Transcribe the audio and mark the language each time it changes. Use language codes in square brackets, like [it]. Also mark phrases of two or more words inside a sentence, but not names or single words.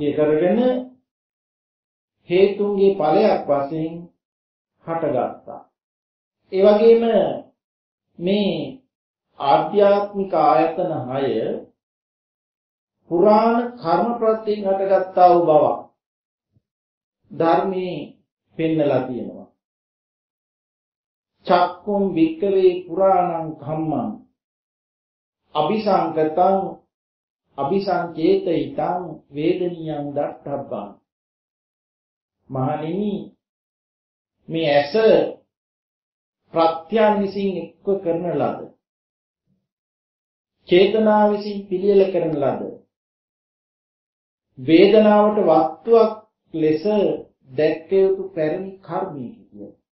[si] කරගෙන හේතුන්ගේ ඵලයක් වශයෙන් හටගත්තා ඒ වගේම මේ ආධ්‍යාත්මික ආයතන 6 පුරාණ කර්ම ප්‍රත්‍යයෙන් හටගත්තා වූ බව ධර්මයේ පෙන්නලා තියෙනවා [pi] චක්කුම් වික්කවේ පුරාණං කම්මං අபிසංකතං අபிසංකේතිතං වේදනියං දත්තබ්බං [si] මහණෙනි මේ ඇස ප්‍රත්‍යයන් විසින් එක්ව කරන ලද චේතනා විසින් පිළියෙල කරන ලද වේදනාවට වස්තුවක් ලෙස දැක්විය යුතු පැරණි කර්මයක කිය.